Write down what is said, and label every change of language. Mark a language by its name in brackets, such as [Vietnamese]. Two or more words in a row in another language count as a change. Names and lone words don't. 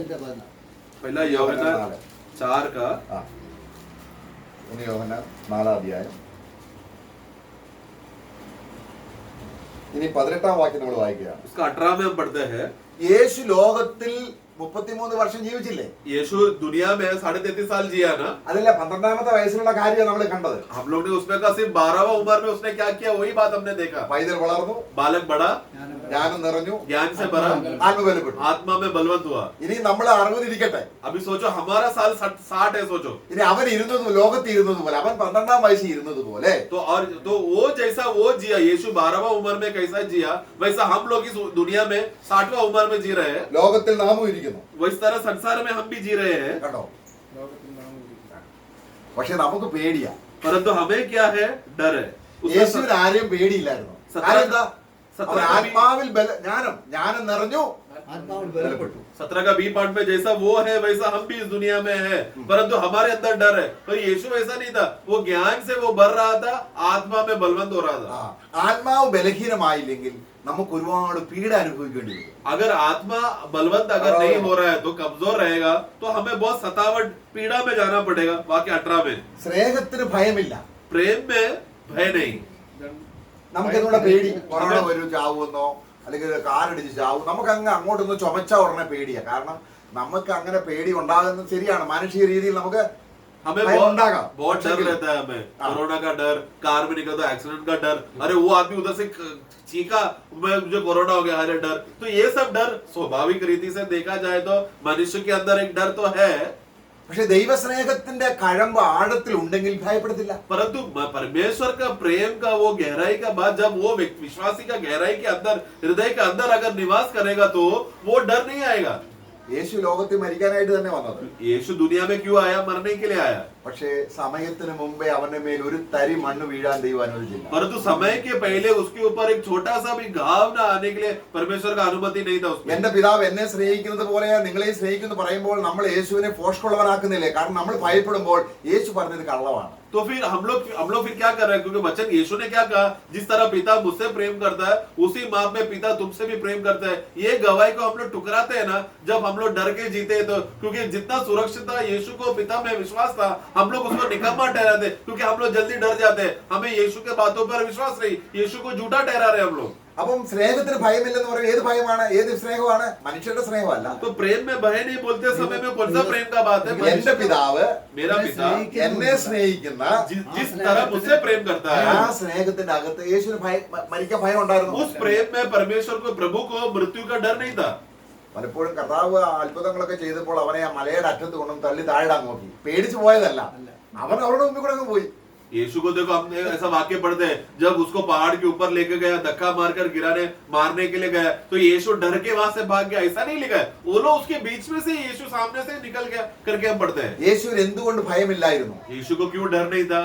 [Hindi] पहला യോഹന്നാൻ 4 का [Malayalam] 1 യോഹന്നാൻ 4-ാം അധ്യായം. ഇനി 18-ാം വാക്യം നമ്മൾ വായിക്കുകയാണ്. [Hindi] उसका 18 में हम पढ़ते हैं. [Malayalam] യേശു ലോകത്തിൽ 33 വർഷം ജീവിച്ചില്ലേ? [Hindi] यीशु दुनिया में 33.5 साल जिया ना। [Malayalam] അതല്ല 12ാമത്തെ വയസ്സിലുള്ള കാര്യം നമ്മൾ കണ്ടത്. [Hindi] हम लोग ने उसमें का सिर्फ 12वां उम्र में उसने क्या किया वही बात हमने देखा। [Malayalam] പൈതൽ വളർന്നു, [Hindi] बालक बड़ा, [Malayalam] ജ്ഞാനം നിറഞ്ഞു, [Hindi] ज्ञान से भरा, [Malayalam] ആത്മബലപ്പെട്ടു. [Hindi] आत्मा में बलवंत हुआ। [Malayalam] ഇനി നമ്മൾ 60 ഇരിക്കട്ടെ. [Hindi] अभी सोचो हमारा साल 60 है, सोचो [Malayalam] ഇനി അവൻ ഇരുന്നത് ലോകത്ത് ഇരുന്നത് പോലെ, അവൻ 12ാം വയസ്സിൽ ഇരുന്നത് പോലെ [Hindi] तो वो जैसा वो जिया, यीशु 12वां उम्र में कैसा जिया, वैसा हम लोग इस दुनिया में 60वां उम्र में जी रहे हैं। [Malayalam] ലോകത്തിൽ നാമും ഇരിക്കുന്നു. [Hindi] वो इस तरह संसार में हम भी जी रहे हैं। [Malayalam] കണ്ടോ? പക്ഷെ നമുക്ക് പേടിയാ. [Hindi] परंतु हमें क्या है? डर है। [Malayalam] യേശുവിന് ആരെയും പേടിയില്ലായിരുന്നു. കാര്യം എന്താ? അവൻ ആത്മാവിൽ ജ്ഞാനം നിറഞ്ഞു, ആത്മാവിൽ ബലപ്പെട്ടു. [Hindi] 17 का बी पार्ट में जैसा वो है वैसा हम भी इस दुनिया में है, परंतु हमारे अंदर डर है। पर यीशु वैसा नहीं था, वो ज्ञान से वो भर रहा था, आत्मा में बलवंत हो रहा था। ആത്മാവ് ബലഹീനമായില്ലെങ്കിൽ നമുക്ക് ഒരുപാട് പീഡ അനുഭവിക്കേണ്ടി വരും. अगर आत्मा बलवंत अगर नहीं हो रहा है तो कमजोर रहेगा, तो हमें बहुत सतावट पीड़ा में जाना पड़ेगा। वाक्य 18 में [Malayalam] സ്നേഹത്തിന് ഭയമില്ല, [Hindi] प्रेम में भय नहीं। [Malayalam] നമുക്ക് എന്നുള്ള പേടി, കൊറോണ വരും ചാവുമെന്നോ അല്ലെങ്കിൽ കാറടിച്ച് ചാവും, നമുക്ക് അങ്ങോട്ടൊന്ന് ചുമച്ച ഉടനെ പേടിയാ. കാരണം നമുക്ക് അങ്ങനെ പേടി ഉണ്ടാകുന്നത് ശരിയാണ്, മാനുഷിക രീതിയിൽ നമുക്ക് [Hindi] हमें बहुत डर रहता है। हमें कोरोना का डर, कार में निकलता एक्सीडेंट का डर, अरे वो आदमी उधर से चीखा मुझे कोरोना हो गया, अरे डर। तो ये सब डर स्वाभाविक रीति से देखा जाए तो मनुष्य के अंदर एक डर तो है, [Malayalam] പക്ഷെ ദൈവസ്നേഹത്തിന്റെ കഴമ്പ് ആഴത്തിൽ ഉണ്ടെങ്കിൽ ഭയപ്പെടത്തില്ല. [Hindi] परंतु परमेश्वर का प्रेम का वो गहराई का बात जब वो विश्वासी का गहराई के अंदर, हृदय के अंदर अगर निवास करेगा तो वो डर नहीं आएगा। [Malayalam] യേശു ലോകത്തിൽ മരിക്കാനായിട്ട് തന്നെ വന്നത്. [Hindi] यीशु दुनिया में क्यों आया? मरने के लिए आया। [Malayalam] പക്ഷേ സമയത്തിന് മുമ്പേ അവന്റെ മേൽ ഒരു തരി മണ്ണ് വീഴാൻ ദൈവം അനുവദിച്ചില്ല. [Hindi] परंतु समय के पहले उसके ऊपर एक छोटा सा भी घाव ना आने के लिए परमेश्वर का अनुमति नहीं था उसमें। [Malayalam] എന്റെ പിതാവ് എന്നെ സ്നേഹിക്കുന്നത് പോലെ നിങ്ങളെ സ്നേഹിക്കുന്നു പറയുമ്പോൾ നമ്മൾ യേശുവിനെ ഫോഷ്കുള്ളവനാക്കുന്നില്ലേ? കാരണം നമ്മൾ ഭയപ്പെടുമ്പോൾ യേശു പറഞ്ഞത് കള്ളമാണ്. [Hindi] तो फिर हम लोग फिर क्या कर रहे हैं? क्योंकि वचन यीशु ने क्या कहा, जिस तरह पिता मुझसे प्रेम करता है उसी माप में पिता तुमसे भी प्रेम करता है। ये गवाही को हम लोग ठुकराते हैं ना जब हम लोग डर के जीते हैं। तो क्योंकि जितना सुरक्षित था यीशु को पिता में विश्वास था, हम लोग उसको निकम्मा ठहराते, क्योंकि हम लोग जल्दी डर जाते हैं। हमें यीशु के बातों पर विश्वास नहीं, यीशु को झूठा ठहरा रहे हम लोग। [Malayalam] അപ്പം സ്നേഹത്തിന് ഭയമില്ലെന്ന് പറയുന്നത് ഏത് ഭയമാണ്? ഏത് സ്നേഹമാണ്? മനുഷ്യരുടെ സ്നേഹമല്ല. [Hindi] तो प्रेम में भय नहीं बोलते समय में कौन सा प्रेम का बात है? [Malayalam] എന്റെ പിതാവ് [Hindi] मेरा पिता [Malayalam] എന്നെ സ്നേഹിക്കുന്ന [Hindi] जिस तरह मुझसे प्रेम करता [Malayalam] ആ [Hindi] है, [Malayalam] സ്നേഹത്തിന്റെ അകത്ത് യേശുവിന് മരിക്കാൻ ഭയം ഉണ്ടായിരുന്നു. [Hindi] उस प्रेम में परमेश्वर को, प्रभु को मृत्यु का डर नहीं था। [Malayalam] പലപ്പോഴും കർത്താവ് അത്ഭുതങ്ങളൊക്കെ ചെയ്തപ്പോൾ അവനെ ആ മലയുടെ അറ്റത്ത് കൊണ്ടും തള്ളി താഴെടാൻ നോക്കി. പേടിച്ചു പോയതല്ല, അവൻ അവരുടെ മുമ്പിൽ കൂടെ അങ്ങ് പോയി. [Hindi] यीशु को देखो, हमने ऐसा वाक्य पढ़ते हैं, जब उसको पहाड़ के ऊपर लेके गया, धक्का मारकर मारने के लिए गया, तो यीशु डर के वहां से भाग गया, ऐसा नहीं लिखा है। वो लोग उसके बीच में से यीशु सामने से निकल गया करके हम पढ़ते हैं। [Malayalam] യേശുവിന് എന്തുകൊണ്ട് ഭയമില്ലായിരുന്നു? [Hindi] यीशु को क्यों डर नहीं था?